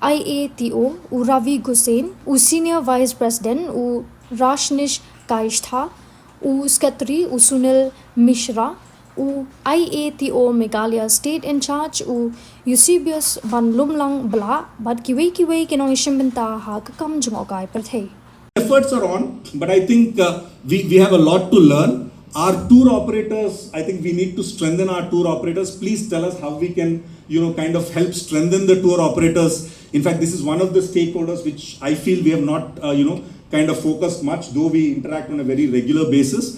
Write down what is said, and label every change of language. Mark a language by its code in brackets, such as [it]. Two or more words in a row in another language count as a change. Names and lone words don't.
[kha] Iato u Ravi Gusain u [en] senior vice president [kha] u Rashnish Kaishtha u secretary u Sunil Mishra u Iato Meghalaya [en] state in charge [kha] u Eusebius Banlumlang Bla bad Kiwei kinong ishimbenta ha kakam Jngohkai perthei. [en] Efforts are on, but I think we have a lot to learn. Our tour operators, I think we need to strengthen our tour operators. Please tell us how we can, kind of help strengthen the tour operators. In fact, this is one of the stakeholders which I feel we have not, kind of focused much, though we interact on a very regular basis.